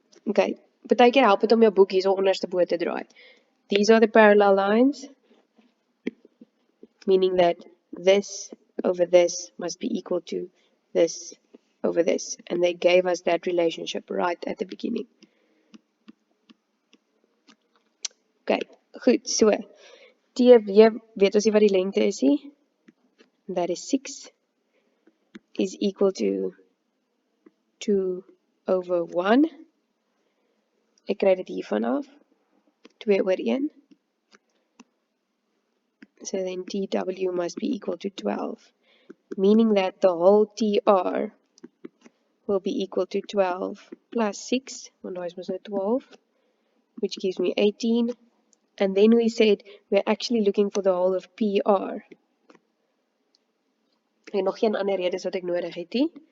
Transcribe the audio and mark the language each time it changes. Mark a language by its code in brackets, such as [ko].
[af] Okay, partykeer help het om jou boek hierso onderste bo te draai. [en] These are the parallel lines, meaning that this over this must be equal to this over this. And they gave us that relationship right at the beginning. [af] Okay, goed, so. TV, weet ons nie wat die lengte is nie? [en] That is 6 is equal to 2 over 1. [af] Ek kry dit hiervan af. 2 oor 1. [en] So then TW must be equal to 12. Meaning that the whole TR will be equal to 12 plus 6. [af] Want daar is mos nou 12. [en] Which gives me 18. And then we said we're actually looking for the whole of PR. [af] En nog geen ander redes wat ek nodig het nie.